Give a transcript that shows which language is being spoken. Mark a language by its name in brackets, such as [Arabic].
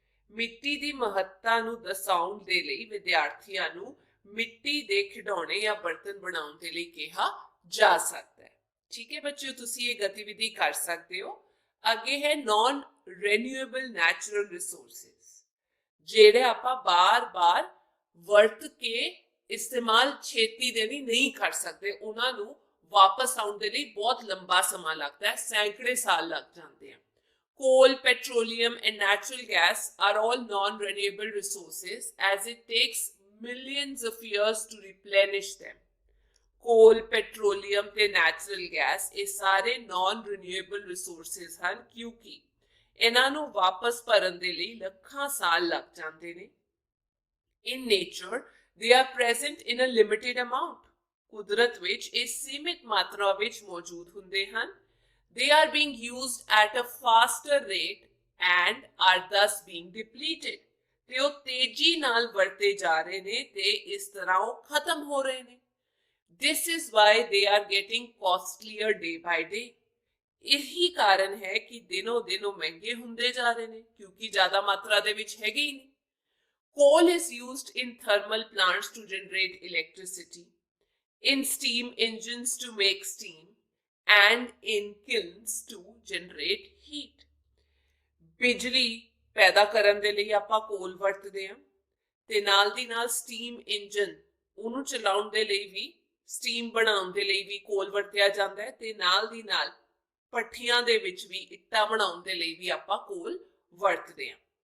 [Punjabi] ਮਿੱਟੀ ਦੀ ਮਹੱਤਤਾ ਨੂੰ ਦਰਸਾਉਣ ਦੇ ਲਈ ਵਿਦਿਆਰਥੀਆਂ ਨੂੰ ਮਿੱਟੀ ਦੇ ਖਿਡੌਣੇ ਜਾਂ ਬਰਤਨ ਬਣਾਉਣ ਦੇ ਲਈ ਕਿਹਾ ਜਾ ਸਕਦਾ ਹੈ। ਠੀਕ ਹੈ ਬੱਚਿਓ, ਤੁਸੀਂ ਇਹ ਗਤੀਵਿਧੀ ਕਰ ਸਕਦੇ ਹੋ। ਅੱਗੇ ਹੈ ਨॉन ਰੀਨਿਊਏਬਲ ਨੈਚੁਰਲ ਰਿਸੋਰਸਿਸ, ਜਿਹੜੇ ਆਪਾਂ ਬਾਰ-ਬਾਰ ਵਰਤ ਕੇ ਇਸਤੇਮਾਲ ਛੇਤੀ ਦੇ ਨਹੀਂ ਕਰ ਸਕਦੇ, ਉਹਨਾਂ ਨੂੰ ਵਾਪਸ ਆਉਣ ਦੇ ਲਈ ਬਹੁਤ ਲੰਬਾ ਸਮਾਂ ਲੱਗਦਾ ਹੈ, ਸੈਂਕੜੇ ਸਾਲ ਲੱਗ ਜਾਂਦੇ ਆ। [English] Coal, petroleum and natural gas are all non-renewable resources as it takes millions of years to replenish them। [Punjabi] Coal, petroleum ਤੇ natural gas ਇਹ ਸਾਰੇ non-renewable resources ਹਨ ਕਿਉਂਕਿ ਇਹਨਾਂ ਨੂੰ ਵਾਪਸ ਭਰਨ ਦੇ ਲਈ ਲੱਖਾਂ ਸਾਲ ਲੱਗ ਜਾਂਦੇ ਨੇ। [English] In nature, they are present in a limited amount। [Punjabi] ਕੁਦਰਤ ਵਿੱਚ ਇਹ ਸੀਮਿਤ ਮਾਤਰਾ ਵਿੱਚ ਮੌਜੂਦ ਹੁੰਦੇ ਹਨ। [English] They are being used at a faster rate and are thus being depleted। [Punjabi] ਤੇ ਉਹ ਤੇਜ਼ੀ ਨਾਲ ਵਰਤੇ ਜਾ ਰਹੇ ਨੇ ਤੇ ਇਸ ਤਰ੍ਹਾਂ ਉਹ ਖਤਮ ਹੋ ਰਹੇ ਨੇ। [English] This is why they are getting costlier day by day। [Punjabi] ਇਹੀ ਕਾਰਨ ਹੈ ਕਿ ਦਿਨੋਂ ਦਿਨ ਉਹ ਮਹਿੰਗੇ ਹੁੰਦੇ ਜਾ ਰਹੇ ਨੇ ਕਿਉਂਕਿ ਜ਼ਿਆਦਾ ਮਾਤਰਾ ਦੇ ਵਿੱਚ ਹੈਗੇ ਹੀ ਨਹੀਂ। [English] Coal is used in thermal plants to generate electricity, in steam engines to make steam, and in kilns to generate heat। [Punjabi] ਬਿਜਲੀ ਪੈਦਾ ਕਰਨ ਦੇ ਲਈ ਆਪਾਂ ਕੋਲ ਵਰਤਦੇ ਹਾਂ ਤੇ ਨਾਲ ਦੀ ਨਾਲ ਸਟੀਮ ਇੰਜਨ ਉਹਨੂੰ ਚਲਾਉਣ ਦੇ ਲਈ ਵੀ, ਸਟੀਮ ਬਣਾਉਣ ਦੇ ਲਈ ਵੀ ਕੋਲ ਵਰਤਿਆ ਜਾਂਦਾ ਹੈ ਤੇ ਨਾਲ ਦੀ ਨਾਲ ਭੱਠੀਆਂ ਦੇ ਵਿੱਚ ਵੀ ਇੱਟਾਂ ਬਣਾਉਣ ਦੇ ਲਈ ਵੀ ਆਪਾਂ ਕੋਲ ਵਰਤਦੇ ਹਾਂ।